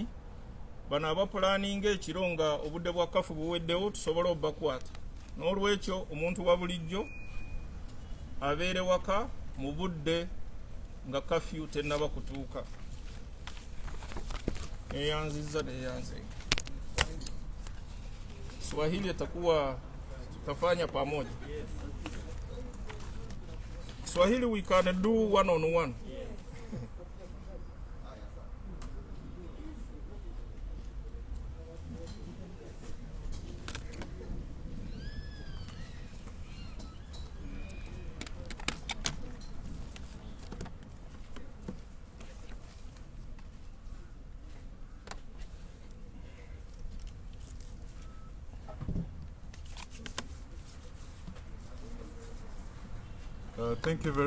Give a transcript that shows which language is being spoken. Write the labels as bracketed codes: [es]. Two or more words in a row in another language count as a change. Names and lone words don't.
[lg] Bano abapulaninga ekiro nga obudde bwa kafu buweddewo tusobole obbakwata. N'olwekyo omuntu wa bulijjo abeere waka mu budde nga curfew tennaba kutuuka. Eyanzizza neyanze. [sw] Swahili atakuwa tutafanya pamoja. [en] Swahili we can do one on one. Thank you very